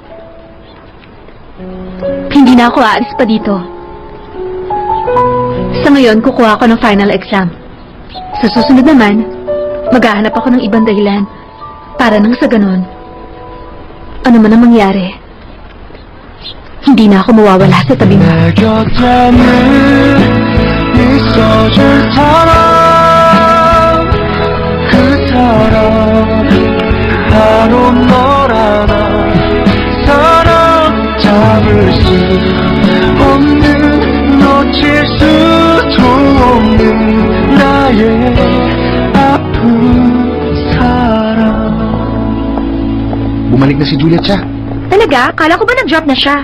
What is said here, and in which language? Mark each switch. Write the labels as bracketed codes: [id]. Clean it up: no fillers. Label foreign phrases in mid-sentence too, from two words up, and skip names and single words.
[tl] Hindi na ako aalis pa dito. Sa ngayon, kukuha ako ng final exam. Sa susunod naman, maghahanap ako ng ibang dahilan para nang sa ganon, ano man ang mangyari, hindi na ako mawawala sa tabi mo. [ko] 내 곁에는 있어줄 사람 그 사람 바로 너라나 사람 잡을 수 없는 놓칠 수도 없는 나의 아픈 사람. [tl] Bumalik na si Juliet siya. Talaga? Kala ko ba nag-drop na siya?